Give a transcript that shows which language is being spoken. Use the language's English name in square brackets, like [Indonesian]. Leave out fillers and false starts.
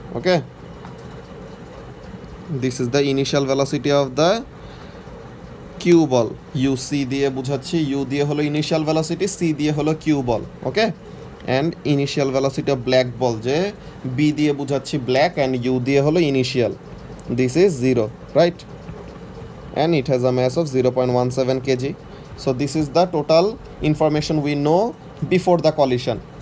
[English] Okay, this is the initial velocity of the cue ball. [Bangla] u c দিয়ে বুঝাচ্ছি, u দিয়ে হলো initial velocity, c দিয়ে হলো Q ball. [English] okay, and initial velocity of black ball [Bangla] যে b দিয়ে বুঝাচ্ছি ব্ল্যাক অ্যান্ড u দিয়ে হলো initial, [English] this is 0, right, and it has a mass of 0.17 kg. So this is the total information we know before the collision.